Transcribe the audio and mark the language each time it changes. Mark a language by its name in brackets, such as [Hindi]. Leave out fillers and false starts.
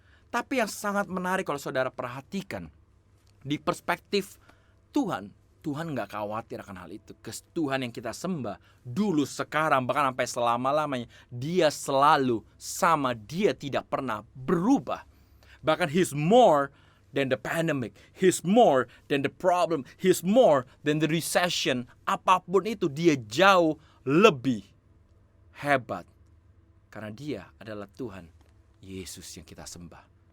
[Indonesian] Tapi yang sangat menarik kalau saudara perhatikan, di perspektif Tuhan gak khawatir akan hal itu. Tuhan yang kita sembah dulu, sekarang, bahkan sampai selama-lamanya, dia selalu sama. Dia tidak pernah berubah. Bahkan [English] he's more than the pandemic, he's more than the problem, he's more than the recession. [Indonesian] Apapun itu, dia jauh lebih hebat. Karena dia adalah Tuhan Yesus yang kita sembah.